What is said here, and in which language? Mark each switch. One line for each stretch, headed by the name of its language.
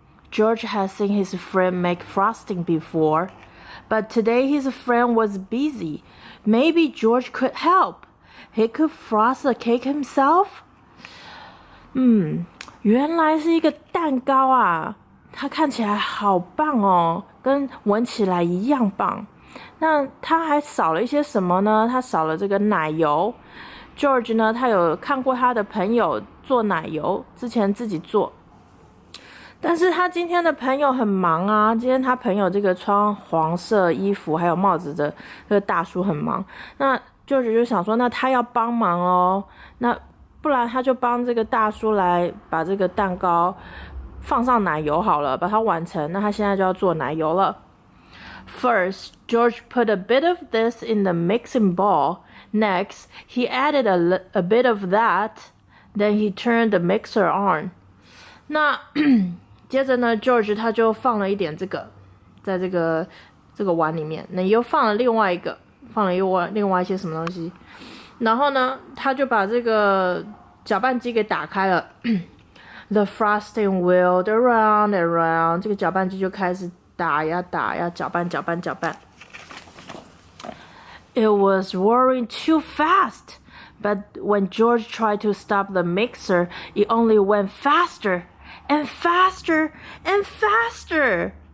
English: George had seen his friend make frosting before, but today his friend was busy. Maybe George could help. He could frost the cake himself.
Chinese: 原来是一个蛋糕啊！它看起来好棒哦，跟闻起来一样棒。那它还少了一些什么呢？它少了这个奶油。 George 呢，他有看过他的朋友做奶油，之前自己做。但是他今天的朋友很忙啊，今天他朋友这个穿黄色衣服还有帽子的这个大叔很忙。那 George 就想说，那他要帮忙哦，那不然他就帮这个大叔来把这个蛋糕放上奶油好了，把它完成。那他现在就要做奶油了。
English: First, George put a bit of this in the mixing bowl. Next, he added a bit of that. Then he turned the mixer on.
Chinese: 那接着呢 ，George 他就放了一点这个，在这个碗里面，那又放了另外一个，放了另外一些什么东西。然后呢，他就把这个搅拌机给打开了。
English: The frosting wheeled around and around.
Chinese: 这个搅拌机就开始打呀，搅拌。
English: It was whirring too fast, but when George tried to stop the mixer, it only went faster and faster and faster.